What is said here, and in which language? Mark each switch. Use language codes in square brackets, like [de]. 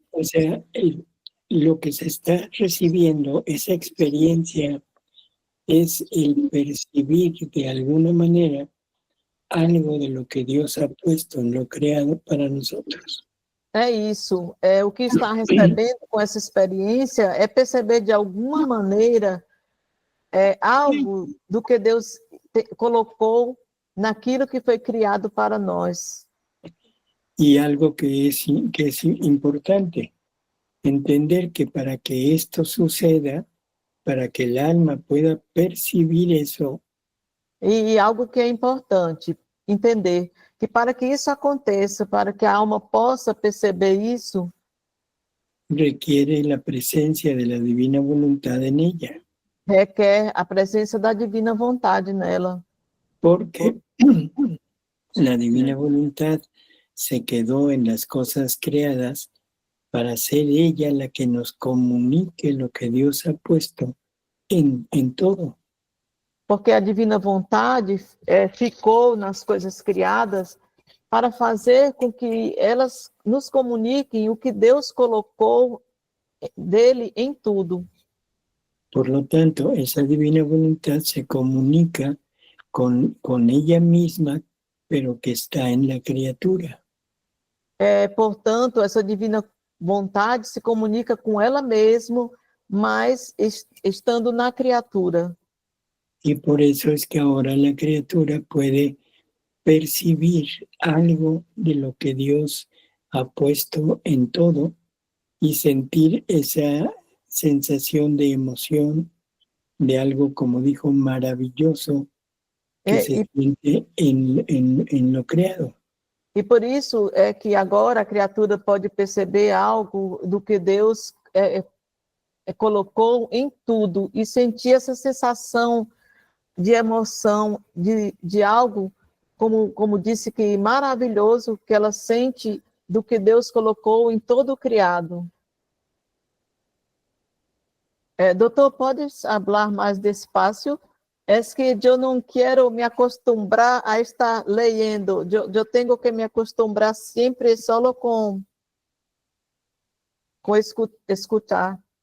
[es] O sea, lo que se está recibiendo, esa experiencia, es el percibir de alguna manera algo de lo que Dios ha puesto en lo creado para nosotros. [pt] É isso. O que está recebendo com essa experiência é perceber de alguma maneira algo do que Deus colocou naquilo que foi criado para nós. [es] Y algo que es importante, entender que para que esto suceda, para que el alma pueda percibir eso. [pt] E algo que é importante, entender que para que isso aconteça, para que a alma possa perceber isso, [es] requiere la presencia de la divina voluntad en ella. [pt] Requer a presença da divina vontade nela. [es] Porque la divina voluntad se quedó en las cosas creadas para ser ella la que nos comunique lo que Dios ha puesto en todo. [pt] Porque a divina vontade ficou nas coisas criadas para fazer com que elas nos comuniquem o que Deus colocou dele em tudo. [es] Por lo tanto, esa divina voluntad se comunica con ella misma, pero que está en la criatura. [pt] Portanto, essa divina vontade se comunica com ela mesma, mas estando na criatura. [es] Y por eso es que ahora la criatura puede percibir algo de lo que Dios ha puesto en todo y sentir esa sensación de emoción, de algo, como dijo, maravilloso, que se siente en lo creado. [pt] E por isso é que agora a criatura pode perceber algo do que Deus colocou em tudo e sentir essa sensação de emoção, de algo, como disse, que maravilhoso que ela sente do que Deus colocou em todo o criado. [es] Doutor, ¿puedes [pt] falar mais [es] despacio? Es que yo no quiero me acostumbrar a estar leyendo. Yo tengo que me acostumbrar siempre solo con escuchar.